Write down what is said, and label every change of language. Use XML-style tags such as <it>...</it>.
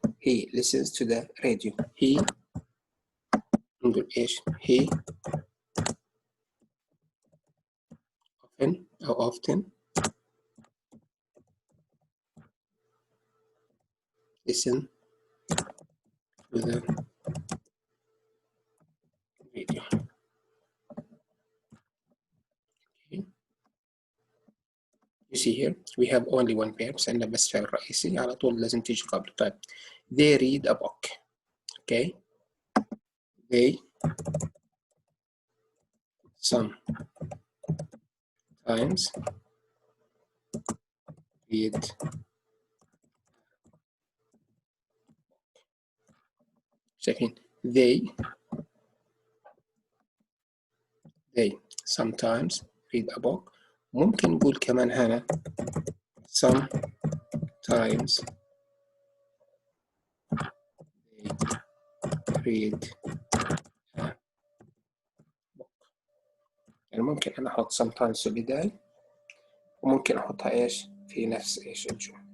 <en>He listens to the radio. He</en> <ar>نقول إيش؟</ar> <en>He often</en> <ar>أو</ar> <en>often listen to the radio. Okay. You see here we have only one verb</en> <ar>سألنا بس فعل رئيسي على طول لازم تيجي قبله. طيب</ar> <en>they read a book. Okay. They sometimes read.</en> <ar>شايفين</ar> <en>they sometimes read a book.</en> <ar>ممكن نقول كمان هنا</ar> <en>sometimes they read a book.</en> <ar>يعني ممكن أنا أحط</ar> <en>sometimes</en> <ar>في البداية وممكن أحطها إيش في نفس إيش الجملة.</ar>